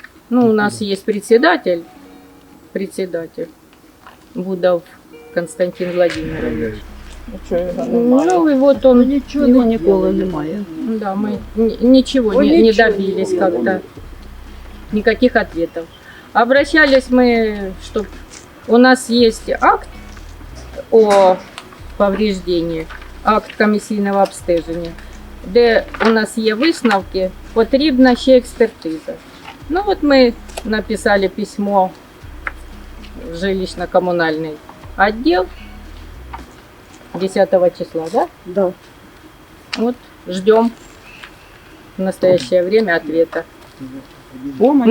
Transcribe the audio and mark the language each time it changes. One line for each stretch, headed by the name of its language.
Russian: Ну, у нас есть председатель Будов Константин Владимирович. Ну и вот он.
Ukrainian: Ничего ніколи немає.
Russian: Да, мы ничего не добились как-то. Никаких ответов. Обращались мы, чтобы у нас есть акт о
Ukrainian: повреждення, акт комісійного обстеження, де у нас є висновки, потрібна ще експертиза. Ну от ми написали
Russian: письмо в жилищно-коммунальный отдел 10 числа, да? Да. Вот ждем в настоящее время ответа. Помощи